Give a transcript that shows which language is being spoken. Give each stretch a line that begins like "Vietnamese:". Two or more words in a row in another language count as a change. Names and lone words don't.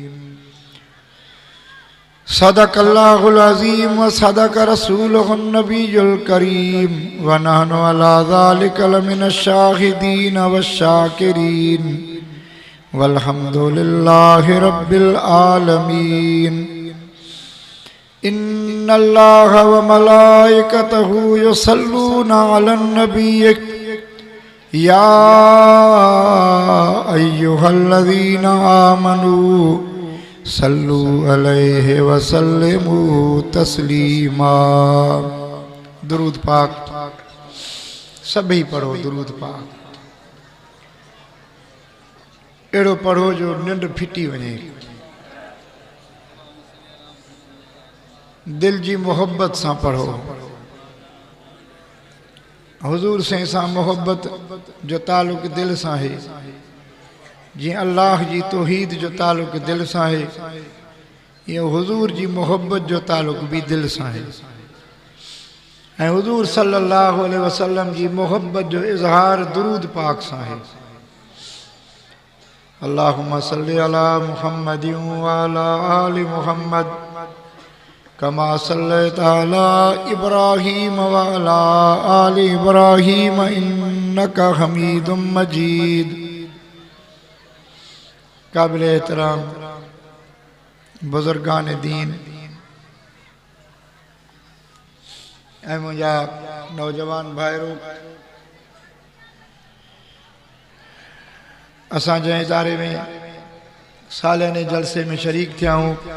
Arabic: صدق الله العظيم وصدق رسوله النبي الكريم ونحن على ذلك لمن الشاهدين والشاكرين والحمد لله رب العالمين. إن الله وملائكته يصلون على النبي يا أيها الذين آمنوا صلوا عليه وسلموا تسليما.
Sindhi: दुरूद पाक सभी पढ़ो दुरूद पाक एड़ो पढ़ो जो निंड फिटी वने दिल जी मोहब्बत सां पढ़ो हुजूर सां मोहब्बत जो ताल्लुक़ दिल सां है जी अल्लाह जी तौहीद जो ताल्लुक़ दिल सां है ये हुजूर जी मोहब्बत जो ताल्लुक़ भी दिल सां है ऐं हुजूर
Arabic: صلى الله عليه وسلم
Sindhi: जी मोहब्बत जो इज़हार दुरूद पाक सां है।
Arabic: اللهم صل على محمد وعلى آل محمد كما صليت على إبراهيم وعلى آل إبراهيم إنك حميد مجيد.
Sindhi: काबिल एहतराम बुजुर्गान दीन ऐं मुंहिंजा नौजवान भाइरों असां जंहिं इदारे में सालियाने जलसे में शरीक थिया हूँ